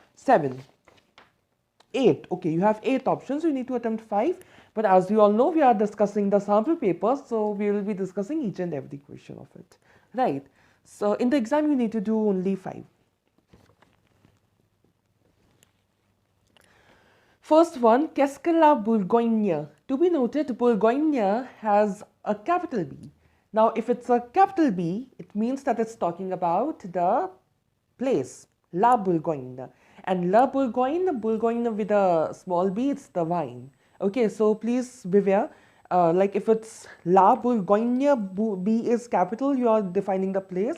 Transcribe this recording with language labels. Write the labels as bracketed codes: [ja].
[en] 7. 8. Okay, you have 8 options. You need to attempt 5. But as you all know, we are discussing the sample paper, so we will be discussing each and every question of it, right? So in the exam, you need to do only 5. First one, [fr] Qu'est-ce que la Bourgogne? [en] To be noted, Bourgogne has a capital B. Now, if it's a capital B, it means that it's talking about the place, La Bourgogne. And La Bourgogne, Bourgogne with a small b, it's the wine. Okay, so please beware. Like if it's La Bourgogne, B is capital, you are defining the place.